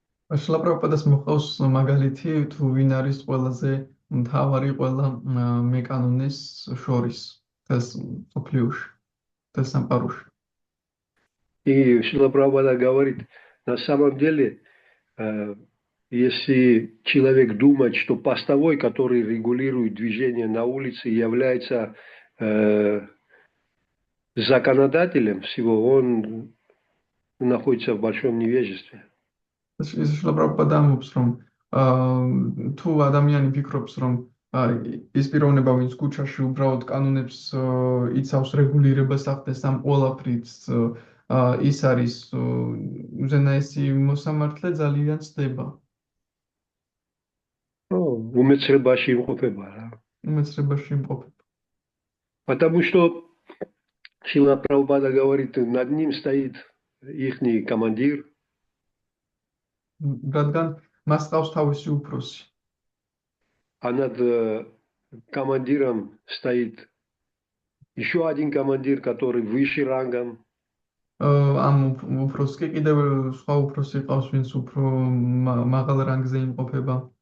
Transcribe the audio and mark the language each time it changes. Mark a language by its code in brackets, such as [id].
[ka] Шрила Прабхупадას მოყავს მაგალითი თუ ვინ არის ყველაზე მთავარი ყველა მეკანონის შორის თეს ოფლიუში თეს სამყაროში. [ru] И Шрила Прабхупада говорит, на самом деле, если человек думает, что постовой, который регулирует движение на улице, является законодателем всего, он находится в большом невежестве. [ka] Шрила Прабхупада ამბობს, რომ თუ ადამიანი ფიქრობს, რომ ის პიროვნება, ვინც ქუჩაში უბრალოდ კანონებს იცავს, რეგულირებას ახდენს ამ ყველაფრით, ის არის უზენაესი მოსამართლე, ძალიან ცდება. უმეცრებაში იმყოფება რა. უმეცრებაში იმყოფება. [ru] Потому что Шрила Прабхупада говорит, над ним стоит ихний командир. [ka] რადგან მას ყავს თავისი უფროსი. [ru] А над командиром стоит еще один командир, который выше рангом. [ka] ამ უფროსს კი კიდევ სხვა უფროსი ყავს, ვინც უფრო მაღალ რანგზე იმყოფება.